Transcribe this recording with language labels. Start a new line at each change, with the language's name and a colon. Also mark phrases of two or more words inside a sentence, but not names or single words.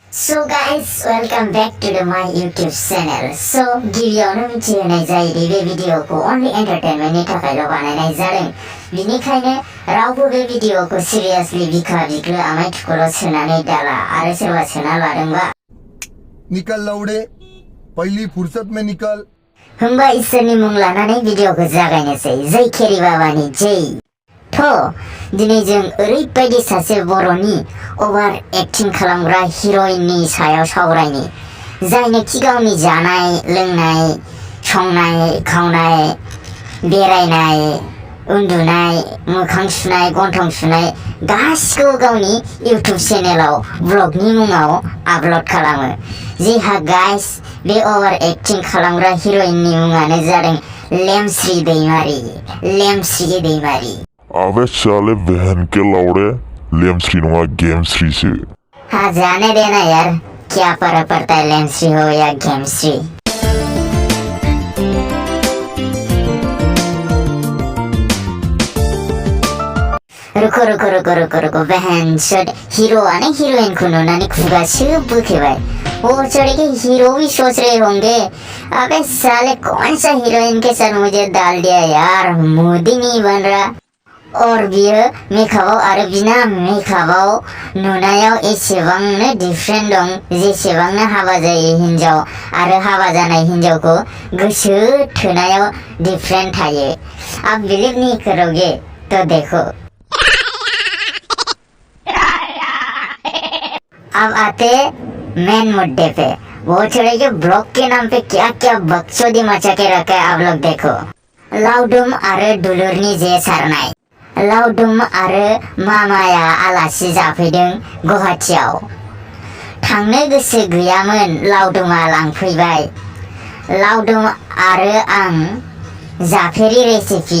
English: So guys, welcome back to my YouTube channel.
Bodo: So गिबियावनो मिथिहोनाय जायोदि बे भिडिअखौ only entertainmentनि थाखायल' बानायनाय जादों। बिनिखायनो रावबो बे भिडिअखौ seriously बिखा बिख्लो आमाय थुखोल' सोनानै दाला आरो सोरबा सोना लादोंबा
Hindi: निकल लौड़े पहली फुर्सत में निकल।
Bodo: होमबा इसोरनि मुं लानानै भिडिअखौ जागायनोसै। जय खेरि बाबानि जय। दिनै जों ओरैबायदि सासे बर'नि ओभार एक्टिं खालामग्रा हिर'इननि सायाव सावरायनि जायनोखि गावनि जानाय लोंनाय संनाय खावनाय बेरायनाय उन्दुनाय मोखां सुनाय गन्थं सुनाय गासिखौबो गावनि इउट्युब चेनेलाव ब्लगनि मुङाव आपल'ड खालामो। जिहा गाइस बे ओभार एक्टिं खालामग्रा हिर'इननि मुङानो जादों लेमस्रि दैमारि।
Hindi: अबे साले बहन के लौड़े लेमस्री नङा गेमस्री से। हाँ जाने देना यार, क्या फर्क पड़ता है लेमस्री हो या गेमस्री। रुको बहन चोद हीरोआने हीरोइन को
Bodo: नुनानै खुगा
Hindi: सिर्फ बुखेबाय। वो चढ़े के हीरो भी सोच रहे होंगे अबे साले कौन सा हीरोइन के साथ मुझे डाल दिया यार, मोदी नहीं बन रहा।
Bodo: और बियो मेकआपआव आरो बिना मेकआपआव नुनायाव एसेबांनो डिफरेंट दं जेसेबांनो हाबा जायै हिन्जाव आरो हाबा जानाय हिन्जावखौ गोसो थोनायाव डिफरेंट थायो।
Hindi: आप बिलीव नहीं करोगे तो देखो। अब आते मेन मुद्दे पे। वो छोड़े के ब्लॉग के नाम पे क्या क्या बकचोदी मचा के रखा है आप लोग देखो।
Bodo: लाउदुम आरो दुलुरनि जे सारनाय। लाउदुम आरो मामाया आलासि जाफैदों गुवाहाटीआव। थांनो गोसो गैयामोन, लाउदुमा लांफैबाय। लाउदुम आरो आं जाफेरि रेसिपि।